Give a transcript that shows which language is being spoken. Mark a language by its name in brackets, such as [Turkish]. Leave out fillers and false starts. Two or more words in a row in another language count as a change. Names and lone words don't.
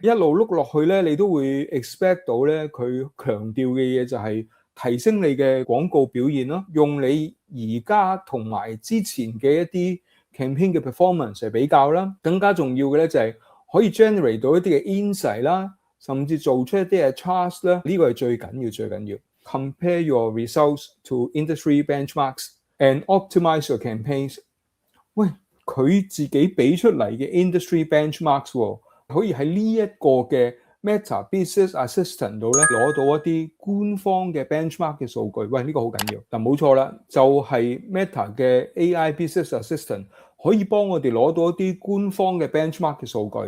[Cantonese] 一路碌落去咧，你都會 expect 到咧，佢強調嘅嘢就係提升你嘅廣告表現咯，用你而家同埋之前嘅一啲 campaign 嘅 performance 嚟比較啦。更加重要嘅咧就係可以 generate 到一啲嘅 insight 啦，甚至做出一啲嘅 charts 啦。呢個係最緊要。 [English] Compare your results to industry benchmarks and optimize your campaigns。 [Cantonese] 喂，佢自己俾出嚟嘅 [English] industry benchmarks [Cantonese] 喎，可以喺呢一個嘅Meta Business Assistant 度咧攞到一啲官方嘅 benchmark 嘅數據。喂，呢個好緊要。嗱，冇錯啦，就係 Meta 嘅 AI Business Assistant 可以幫我哋攞到一啲官方嘅 benchmark 嘅數據。